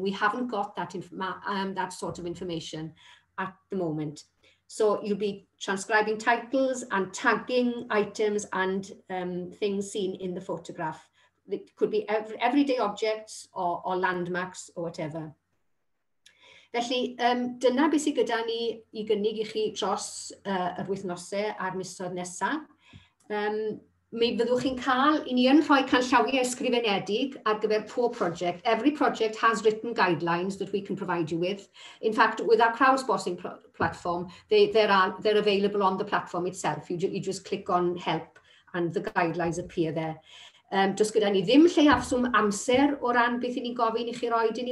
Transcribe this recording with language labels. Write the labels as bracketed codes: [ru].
[en] And we haven't got that sort of information at the moment. So you'll be transcribing titles and tagging items and things seen in the photograph. It could be everyday objects or landmarks or whatever. [cy] Felly, dyna beth sydd gyda ni I gynnig I chi dros yr wythnosau a'r misoedd nesaf. Mi byddwch chi'n cael, I ni yn rhoi canllawiau ysgrifenedig ar gyfer pob project. [en] Every project has written guidelines that we can provide you with. In fact, with our crowdsourcing platform, they're available on the platform itself. You just click on help and the guidelines appear there. [cy] Does gyda ni ddim lleiafswm amser o ran beth I ni'n gofyn I chi roed I ni.